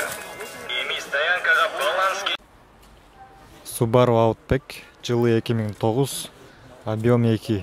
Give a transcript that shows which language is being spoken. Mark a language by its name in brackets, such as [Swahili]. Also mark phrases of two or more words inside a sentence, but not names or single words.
[Kyrgyz] Эми стоянкага баланс. Subaru Outback, жылы 2009, объем 2.